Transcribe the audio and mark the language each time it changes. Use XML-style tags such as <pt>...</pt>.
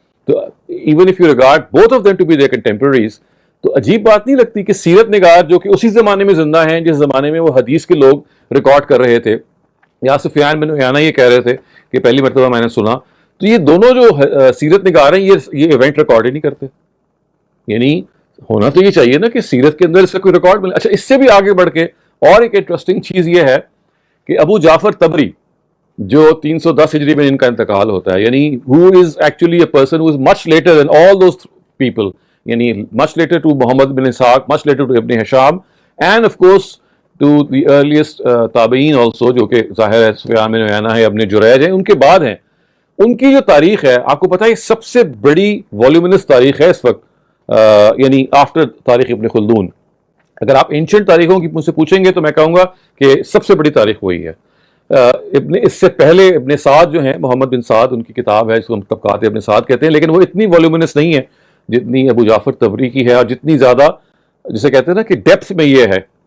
<ur>تو</ur> <en>even if you regard both of them to be their contemporaries,</en> <ur>تو عجیب بات نہیں لگتی کہ سیرت نگار جو کہ اسی زمانے میں زندہ ہیں جس زمانے میں وہ حدیث کے لوگ ریکارڈ کر رہے تھے، یا سفیان بن عیینہ یہ کہہ رہے تھے کہ پہلی مرتبہ میں نے سنا، تو یہ دونوں جو سیرت نگار ہیں یہ ایونٹ ریکارڈ ہی نہیں کرتے. یعنی ہونا تو یہ چاہیے نا کہ سیرت کے اندر اس کا کوئی ریکارڈ ملے. اچھا، اس سے بھی آگے بڑھ کے اور ایک انٹرسٹنگ چیز یہ ہے کہ ابو جعفر طبری جو 310 ہجری میں ان کا انتقال ہوتا ہے، یعنی</ur> <en>who is actually a person who is much later than all those people, یعنی much later to Muhammad bin Ishaq, much later to Ibn Hisham, and of course to the earliest تابعین also,</en> <ur>جو کہ ظاہر ہے سفیان بن عیینہ ہے, ابن جریج ہیں, ان کے بعد ہیں. ان کی جو تاریخ ہے آپ کو پتہ ہے سب سے بڑی والیومنس تاریخ ہے اس وقت, یعنی آفٹر تاریخ ابن خلدون. اگر آپ اینشنٹ تاریخوں کی مجھ سے پوچھیں گے تو میں کہوں گا کہ سب سے بڑی تاریخ وہی ہے. اس سے پہلے ابن سعد جو ہیں, محمد بن سعد, ان کی کتاب ہے جس کو ہم طبقات ابن سعد کہتے ہیں, لیکن وہ اتنی والیومنس نہیں ہے جتنی ابو جعفر طبری کی ہے, اور جتنی زیادہ جسے کہتے ہیں نا کہ ڈیپتھ میں یہ ہے.</ur>